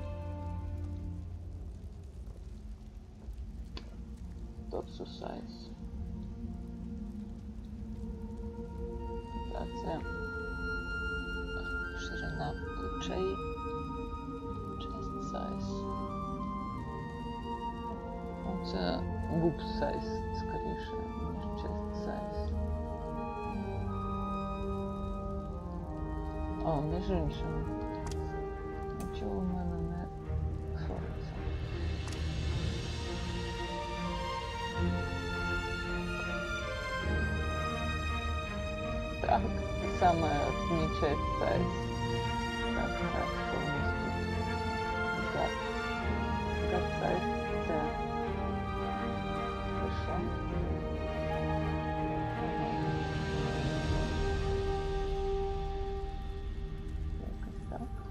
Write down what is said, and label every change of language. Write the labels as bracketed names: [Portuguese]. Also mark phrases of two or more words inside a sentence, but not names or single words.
[Ukrainian] Торсу сайз. Так, це ширина плечей. [English] Chest size. Це boob size, [Ukrainian] скоріше, ніж [English] chest size. [Ukrainian] О, між іншим. Нічого в мене не твориться. Так, саме не [English] chest size. [Ukrainian] Так, що у нас тут? Так. Так, size це... Що? Якось так.